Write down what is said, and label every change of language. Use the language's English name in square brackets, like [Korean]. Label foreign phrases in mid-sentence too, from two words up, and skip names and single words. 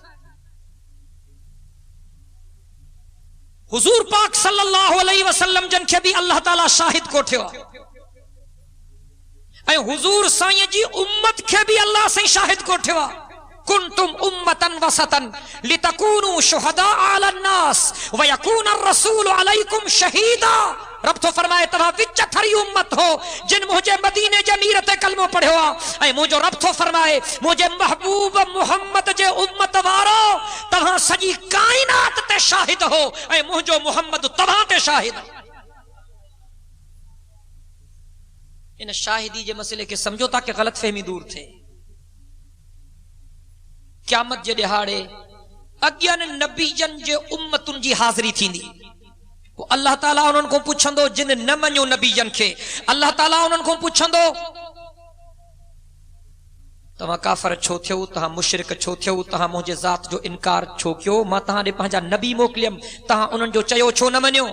[Sindhi] हुजूर पाक [Arabic] صلى الله عليه وسلم [Sindhi] जन खे भी अल्लाह ताला शाहिद कोठियो। ऐं हुजूर साईं जी उम्मत खे भी अल्लाह साईं शाहिद कोठियो। [Arabic] كنتم أمة وسطا لتكونوا شهداء على الناس ويكون الرسول عليكم شهيدا. [Sindhi] रब तो फरमाए तव्हां विच थरी उम्मत हो जिन मुझे मदीने जे मीर ते कलमो पढ़ियो आ। ऐं मुंहिंजो रब तो फरमाए मुझे महबूब मोहम्मद जे उम्मत वारो तव्हां सॼी काइनात ते शाहिद हो, ऐं मुंहिंजो मोहम्मद तव्हां ते शाहिद। इन शाहिदी जे मसले के समझो ताकि गलत फहमी दूर थे। क़यामत जे ॾिहाड़े अॻियनि नबीजन जे उम्मतुनि जी हाज़िरी थींदी। अल्लाह ताला उन्हनि को पुछंदो जिन न मञो नबीजन खे। अल्लाह ताला उन्हनि को पुछंदो तव्हां काफ़िर छो थियो, तव्हां मुशरिक छो थियो, तव्हां मुंहिंजे ज़ात जो इनकार छो कयो, मां तव्हां ॾे पंहिंजा नबी मोकिलियमि, तव्हां उन्हनि जो चयो छो न मञियो।